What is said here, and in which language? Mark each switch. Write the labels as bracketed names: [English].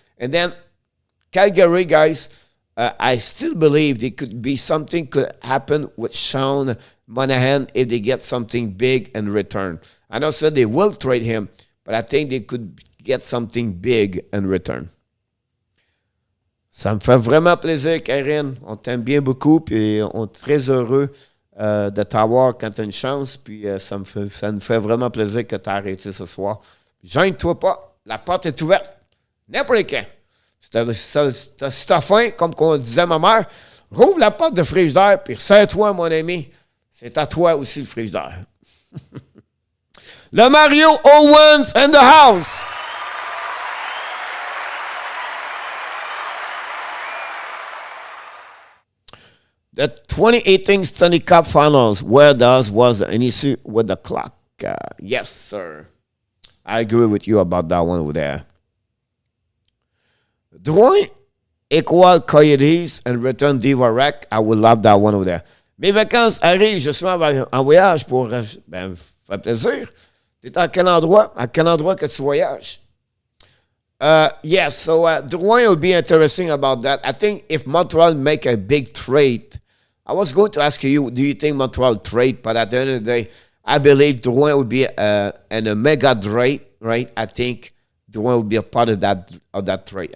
[English] And then Calgary, guys, I still believe there could be something could happen with Sean Monahan if they get something big in return. I know said they will trade him, but I think they could get something big in return. [French] Ça me fait vraiment plaisir, Karine. On t'aime bien beaucoup, puis on est très heureux de t'avoir quand tu as une chance, puis ça me fait vraiment plaisir que tu as arrêté ce soir. Gêne-toi pas, la porte est ouverte, n'importe quand. Si t'as faim, comme on disait ma mère, rouvre la porte de frigidaire, puis serre-toi, mon ami. C'est à toi aussi le frigidaire. [English] Le Mario Owens in the house. The 2018 Stanley Cup Finals, where there was an issue with the clock. Yes, sir. I agree with you about that one over there. Drouin equal Coyotes and return Dvorak. I would love that one over there. [French] Mes vacances arrivent, je suis en voyage pour... Ben, ça fait plaisir. Tu es à quel endroit? À quel endroit que tu voyages? [English] Yes, so Drouin will be interesting about that. I think if Montreal make a big trade, I was going to ask you, do you think Montreal trade? But at the end of the day, I believe Drouin would be an mega trade, right? I think Drouin would be a part of that trade.